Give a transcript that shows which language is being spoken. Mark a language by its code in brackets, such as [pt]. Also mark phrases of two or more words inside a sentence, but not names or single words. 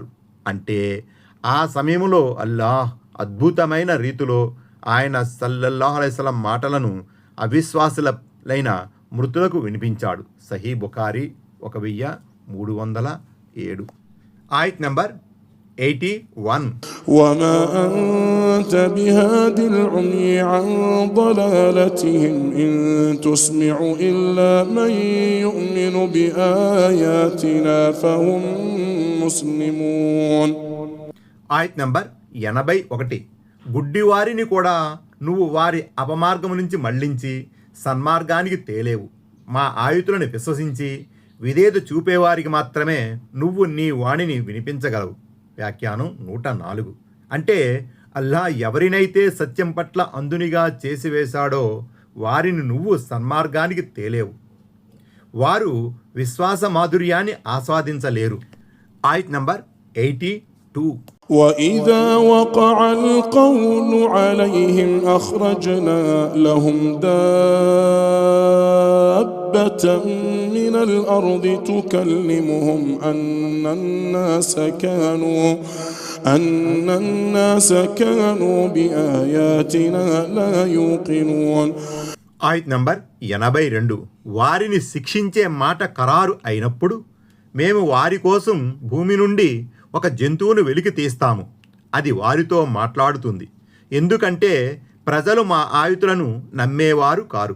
[te] అంటే ఆ సమయంలో అల్లాహ్ అద్భుతమైన రీతిలో ఆయన [ar] صلى الله عليه وسلم [te] మాటలను అవిశ్వాసులైన మృతులకు వినిపించాడు. సహీ బుఖారీ 1307. ఆయత్ నంబర్ 81. [ar] وما أنت بهاد العمي عن ضلالتهم إن تسمع إلا من يؤمن بآياتنا فهم مسلمون. [te] ఆయత్ నంబర్ 81. గుడ్డివారిని కూడా నువ్వు వారి అపమార్గము నుంచి మళ్లించి సన్మార్గానికి తేలేవు. మా ఆయుతులను విశ్వసించి విధేయత చూపేవారికి మాత్రమే నువ్వు నీ వాణిని వినిపించగలవు. వ్యాఖ్యానం 104. అంటే అల్లా ఎవరినైతే సత్యం పట్ల అందునిగా చేసివేశాడో వారిని నువ్వు సన్మార్గానికి తేలేవు. వారు విశ్వాస మాధుర్యాన్ని ఆస్వాదించలేరు. ఆయత్ నంబర్ 82. [ar] وإذا وقع القول عليهم أخرجنا لهم دابة من الأرض تكلمهم أن الناس كانوا بآياتنا لا يوقنون. [te] ఆయత్ నంబర్ 82. వారిని శిక్షించే మాట ఖరారు అయినప్పుడు మేము వారి కోసం భూమి నుండి ఒక జంతువును వెలికి తీస్తాము. అది వారితో మాట్లాడుతుంది. ఎందుకంటే ప్రజలు మా ఆయుతులను నమ్మేవారు కారు.